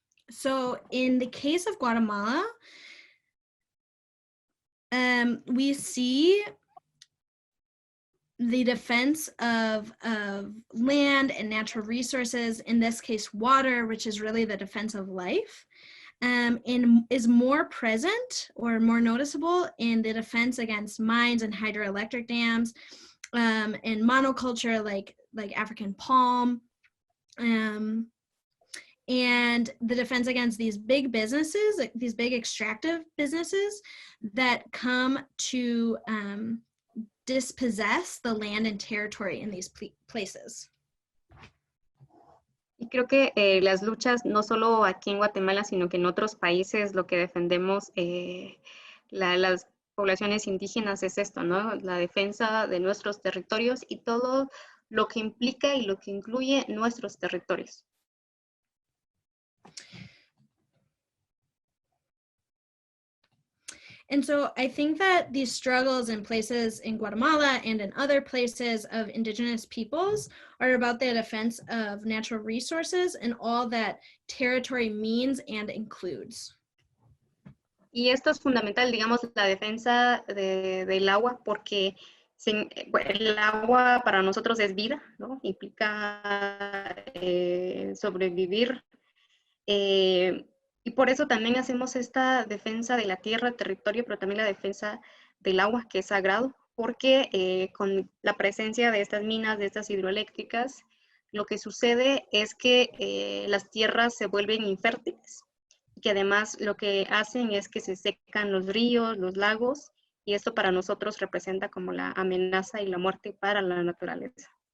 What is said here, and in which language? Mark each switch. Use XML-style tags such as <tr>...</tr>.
<en>So in the case of Guatemala, we see the defense of land and natural resources, in this case water, which is really the defense of life, and is more present or more noticeable in the defense against mines and hydroelectric dams, and monoculture like African palm, and the defense against these big businesses, like these big extractive businesses that come to dispossess the land and territory in these places.</en> <es>Y creo que las luchas, no solo aquí en Guatemala, sino que en otros países, lo que defendemos las poblaciones indígenas es esto, ¿no? La defensa de nuestros territorios y todo lo que implica y lo que incluye nuestros territorios.</es> <en>And so I think that these struggles in places in Guatemala and in other places of indigenous peoples are about the defense of natural resources and all that territory means and includes.</en> <es>Y esto es fundamental, digamos, la defensa del agua, porque el agua para nosotros es vida, ¿no? Implica sobrevivir. Y por eso también hacemos esta defensa de la tierra, territorio, pero también la defensa del agua, que es sagrado, porque con la presencia de estas minas, de estas hidroeléctricas, lo que sucede es que las tierras se vuelven infértiles, y que además lo que hacen es que se secan los ríos, los lagos, y esto para nosotros representa como la amenaza y la muerte para la naturaleza.</es>